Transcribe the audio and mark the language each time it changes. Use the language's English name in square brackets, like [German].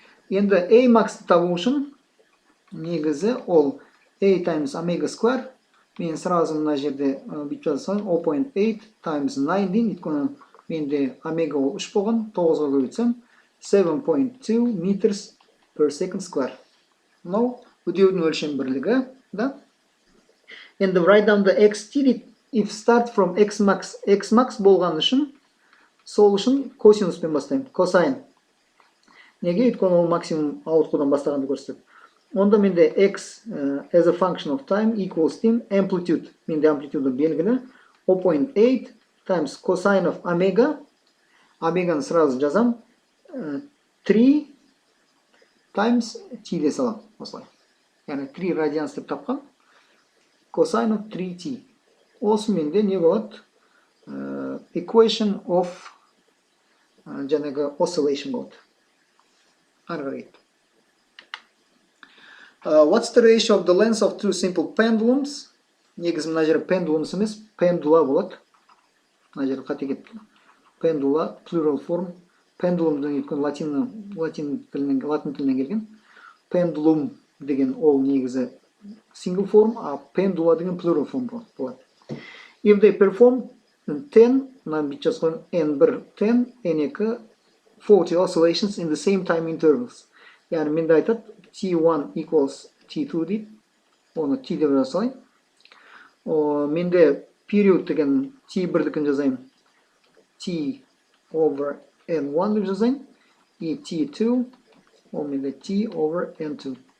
[Kazakh] Енді A max табу үшін негізі ол [English] A times omega square. [Kazakh] Мен сразу мына жерде бүйтіп жазсам 0.8 times 9 дейін, өйткені менде омега ол 3 болған, 9-ға көбейтсем 7.2 [English] meters per second square. [Kazakh] Мынау үдеудің өлшем бірлігі, да? [English] Енді write down the xt дейді. If start from x max [Kazakh] болған үшін, сол үшін косинуспен бастаймын, косайн. Неге? Өйткені ол максимум ауытқудан бастағанды көрсетеді. Онда менде [English] x as a function of time equals деймін, amplitude, [Kazakh] менде амплитуды белгілі, [English] 0.8 times cosine of omega, [Kazakh] омеганы сразу жазам, [English] 3 times t де салам, осылай. [Kazakh] Яғни 3 радианс деп тапқан, [English] cosine of 3t. [Kazakh] Осы менде не болады? [English] Equation of [Kazakh] жаңағы [English] oscillation болады. [Kazakh] Ары [English] what's the ratio of the length of two simple pendulums? [Kazakh] Негізі мына жері pendulums емес, pendula болады. Мына жері қате кетті. Pendula, [English] plural form. [Kazakh] Pendulumдың өйткені латин тілінен келген. Pendulum деген ол негізі [English] single form, [Kazakh] а pendula деген [English] plural form [Kazakh] болады. [English] If they perform 10, [Kazakh] мына бүйтіп жазған [English] n1 10, n2 40 oscillations in the same time intervals. [Kazakh] Яғни менде айтады [English] t1 equals t2 [Kazakh] дейді. Оны t деп жасайын. Менде period деген t1-дікін жазайын. [English] t over n1 [Kazakh] деп жазайын. И t2 ол менде [English] t over n2.